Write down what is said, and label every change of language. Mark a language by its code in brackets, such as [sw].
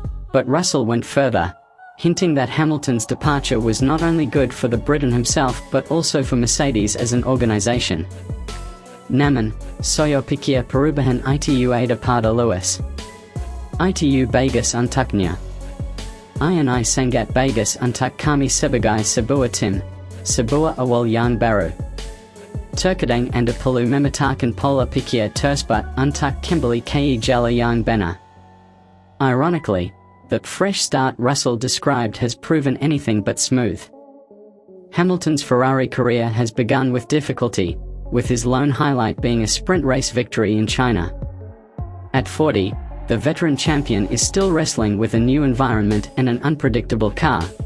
[en] But Russell went further, hinting that Hamilton's departure was not only good for the Briton himself but also for Mercedes as an organisation. [id] Namun, saya pikir perubahan itu ada pada Lewis. Itu bagus untuknya. Ini sangat bagus untuk kami sebagai sebuah tim, sebuah awal yang baru. Terkadang anda perlu memetakan pola pikir tersebut untuk kembali ke jalan yang benar. [en] Ironically, the fresh start Russell described has proven anything but smooth. Hamilton's Ferrari career has begun with difficulty, with his lone highlight being a sprint race victory in China. At 40, the veteran champion is still wrestling with a new environment and an unpredictable car.